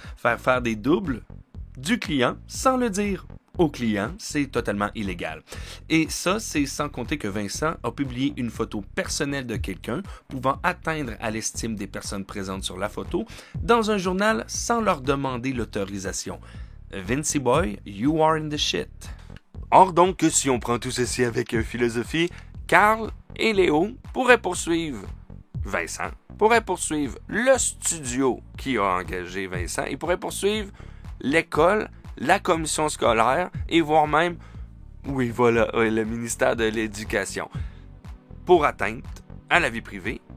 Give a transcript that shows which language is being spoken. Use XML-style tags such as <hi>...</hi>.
<fr>Faire des doubles du client sans le dire au client, c'est totalement illégal. Et ça, c'est sans compter que Vincent a publié une photo personnelle de quelqu'un pouvant atteindre à l'estime des personnes présentes sur la photo dans un journal sans leur demander l'autorisation.</fr> <en>Vincy Boy, you are in the shit.</en> <fr>Or donc, si on prend tout ceci avec philosophie, Carl et Léo pourraient poursuivre Vincent, pourraient poursuivre le studio qui a engagé Vincent et pourraient poursuivre l'école, la commission scolaire et voire même, oui voilà, le ministère de l'Éducation pour atteinte à la vie privée.</fr>